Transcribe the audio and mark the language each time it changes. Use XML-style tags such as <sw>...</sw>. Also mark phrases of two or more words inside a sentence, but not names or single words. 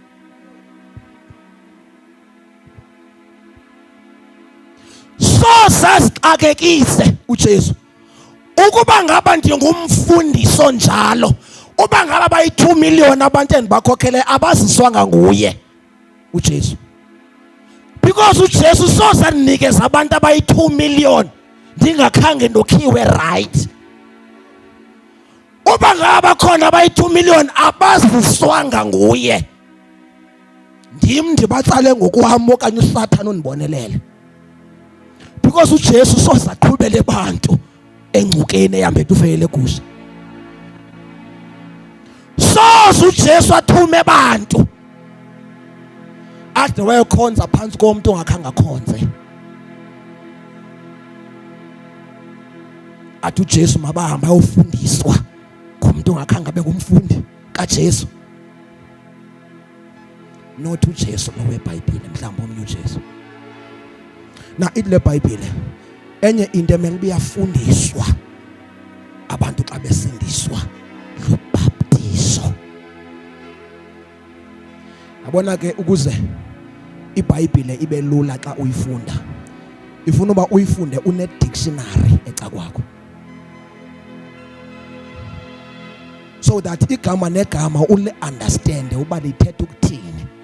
<xh>So sasixakekise uJesu ukuba ngaba ndingumfundiso njalo, uba ngaba bayi-2 million abantu endibakhokhele abaziswanga nguye uJesu, because uJesu soze andinikeza abantu abayi-2 million ndingakhange ndokhiwe right. Uba ngaba khona abayi-2 million abaziswanga nguye, ndim ndibatsale ngokuham okanye uSathane undibonelele, because uJesu soze aqhubele bantu engcukeni ehambe tufeyele kusha. Soze uJesu athume bantu ade wayokhonza phansi komuntu ongakhange akhonze. Athi uJesu mabahamba ayofundiswa kumuntu ongakhange abe ngumfundi kaJesu. not uJesu noweBhayibhile mhlawumbe omnye uJesu. Na ithi le Bhayibhile enye into emele biyafundiswa abantu xa besindiswa lubhaptizo. Yabona ke ukuze iBhayibhile ibe lula xa uyifunda, ifuna uba uyifunde une dictionary eca kwakho,</xh> <en>so that</en> <xh>igama negama ule understand uba lithetha ukuthini.</xh>